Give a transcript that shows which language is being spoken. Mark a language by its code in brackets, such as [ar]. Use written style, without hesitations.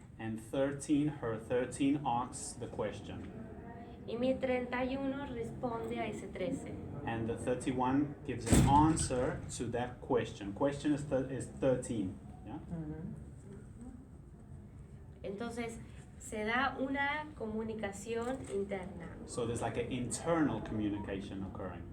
[en] and her 13 asks the question, [es] Y mi 31 responde a ese 13. [en] and the 31 gives an answer to that question. Question is 13. Yeah? [es] Entonces, se da una comunicación interna. [en] So there's like an internal communication occurring.